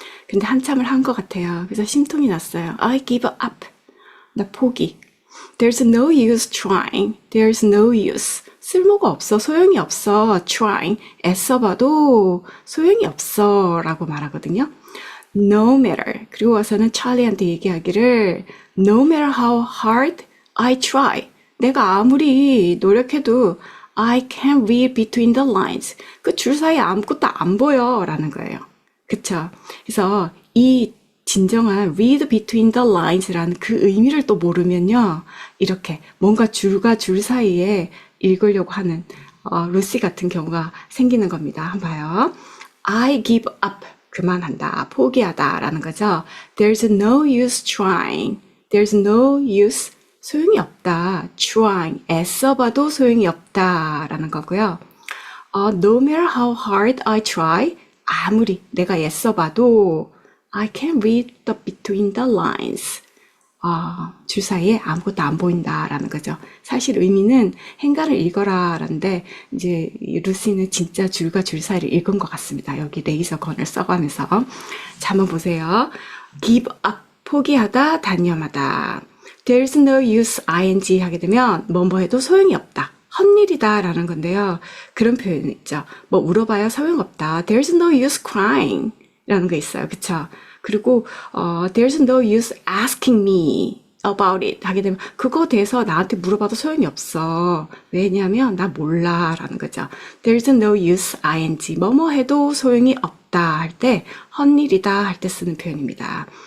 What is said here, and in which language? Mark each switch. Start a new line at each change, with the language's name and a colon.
Korean: 근데 한참을 한 것 같아요. 그래서 심통이 났어요.
English: I give up.
Korean: 나 포기.
English: There's no use trying. There's no use.
Korean: 쓸모가 없어. 소용이 없어. Trying. 애써봐도 소용이 없어. 라고 말하거든요.
English: no matter.
Korean: 그리고 와서는 찰리한테 얘기하기를
English: no matter how hard I try.
Korean: 내가 아무리 노력해도
English: I can't read between the lines.
Korean: 그 줄 사이에 아무것도 안 보여 라는 거예요. 그쵸? 그래서 이 진정한 read between the lines라는 그 의미를 또 모르면요. 이렇게 뭔가 줄과 줄 사이에 읽으려고 하는 루시 같은 경우가 생기는 겁니다. 한번 봐요.
English: I give up.
Korean: 그만한다. 포기하다. 라는 거죠.
English: There's no use trying. There's no use.
Korean: 소용이 없다. trying. 애써봐도 소용이 없다. 라는 거고요.
English: No matter how hard I try.
Korean: 아무리 내가 애써봐도
English: I can't read the between the lines.
Korean: 줄 사이에 아무것도 안 보인다라는 거죠. 사실 의미는 행간을 읽어라 라는데 이제 루시는 진짜 줄과 줄 사이를 읽은 것 같습니다. 여기 레이저건을 써가면서. 자, 한번 보세요. give up, 포기하다, 단념하다. There's no use ing 하게 되면 뭐뭐 해도 소용이 없다. 헛일이다 라는 건데요. 그런 표현이 있죠. 뭐 물어봐야 소용없다.
English: There's no use crying
Korean: 라는 거 있어요. 그쵸? 그리고
English: there's no use asking me about it
Korean: 하게 되면 그거 대해서 나한테 물어봐도 소용이 없어. 왜냐하면 나 몰라 라는 거죠. There's no use ing 뭐뭐 해도 소용이 없다 할 때 헛일이다 할 때 쓰는 표현입니다.